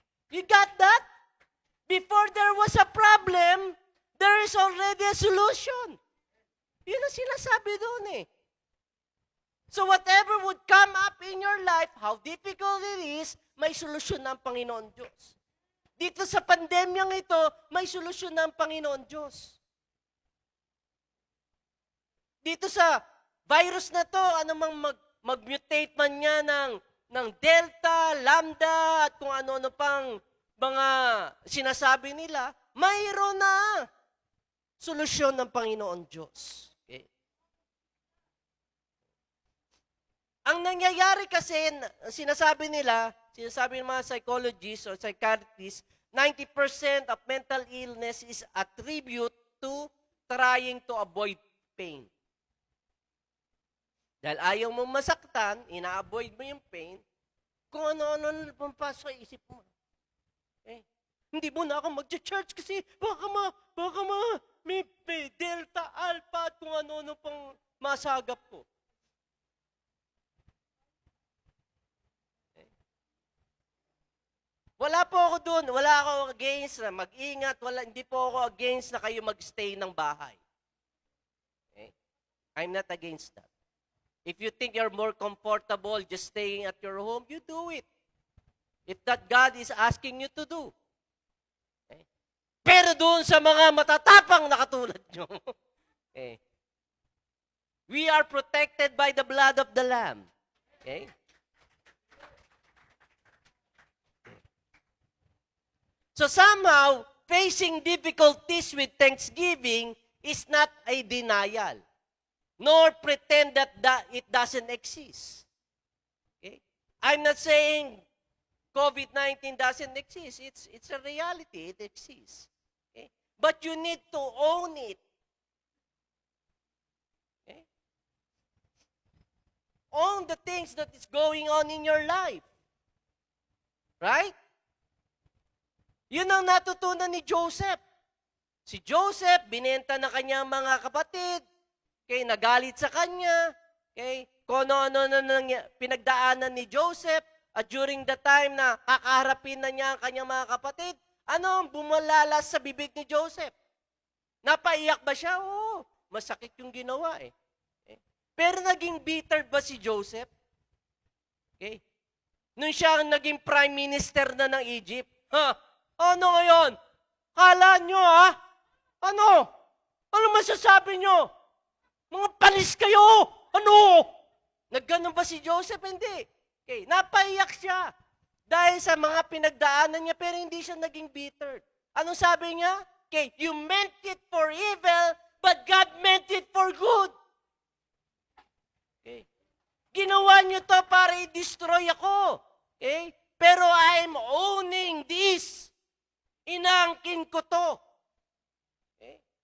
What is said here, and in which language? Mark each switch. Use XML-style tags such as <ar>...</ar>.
<en>You got that? Before there was a problem, there is already a solution.</en> <tl>Yun ang sinasabi doon eh.</tl> <en>So whatever would come up in your life, how difficult it is,</en> <tl>may solusyon ng Panginoon Diyos. Dito sa pandemyang ito, may solusyon ng Panginoon Diyos. Dito sa virus na to, anumang mag-mutate man niya ng Delta, Lambda, at kung ano-ano pang mga sinasabi nila, mayroon na solusyon ng Panginoon Diyos. Okay? Ang nangyayari kasi, sinasabi ng mga</tl> <en>psychologists or psychiatrists, 90% of mental illness is attribute to trying to avoid pain.</en> <tl>Dahil ayaw mo masaktan, ina-avoid mo yung pain, kung ano-ano na pumpasok sa isip mo. Okay? Hindi mo na ako mag-church kasi baka may Delta, Alpha, at kung ano-ano pang masagap ko. Wala po ako doon. Wala ako against na mag-ingat. Hindi po ako against na kayo mag-stay ng bahay.</tl> <en>Okay? I'm not against that. If you think you're more comfortable just staying at your home, you do it. If that God is asking you to do. Okay?</en> <tl>Pero doon sa mga matatapang na katulad nyo, okay?</tl> <en>We are protected by the blood of the Lamb. Okay? So somehow, facing difficulties with thanksgiving is not a denial, nor pretend that it doesn't exist. Okay? I'm not saying COVID-19 doesn't exist. It's a reality. It exists. Okay? But you need to own it. Okay? Own the things that is going on in your life. Right?</en> <tl>Yun ang natutunan ni Joseph. Si Joseph, binenta na kanyang mga kapatid, okay, nagalit sa kanya, okay, kung ano-ano na pinagdaanan ni Joseph, at</tl> <en>during the time</en> <tl>na kakaharapin na niya ang kanyang mga kapatid, ano ang bumalalas sa bibig ni Joseph? Napaiyak ba siya? Oo, masakit yung ginawa eh. Okay. Pero naging bitter ba si Joseph? Okay. Nung siya ang naging prime minister na ng Egypt, ano ngayon? Kala nyo, ha? Ano? Ano masasabi nyo? Mga panis kayo! Ano? Nagganon ba si Joseph? Hindi. Okay, napaiyak siya. Dahil sa mga pinagdaanan niya, pero hindi siya naging bitter. Anong sabi niya?</tl> <en>Okay, you meant it for evil, but God meant it for good.</en> <tl>Okay. Ginawa niyo to para i-destroy ako. Okay? Pero</tl> <en>I'm owning this.</en> <tl>Inaangkin ko to. Okay?</tl>